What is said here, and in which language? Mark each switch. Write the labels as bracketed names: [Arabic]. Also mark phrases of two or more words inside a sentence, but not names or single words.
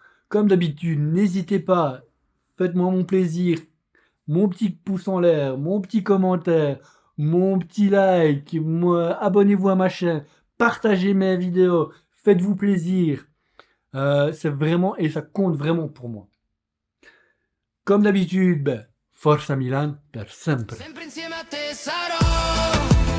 [French] Comme d'habitude, n'hésitez pas, faites-moi mon plaisir, mon petit pouce en l'air, mon petit commentaire, mon petit like, abonnez-vous à ma chaîne, partagez mes vidéos, faites-vous plaisir. C'est vraiment, et ça compte vraiment pour moi. Comme d'habitude, ben, [Italian] Forza Milan per sempre. Sempre insieme a te sarò.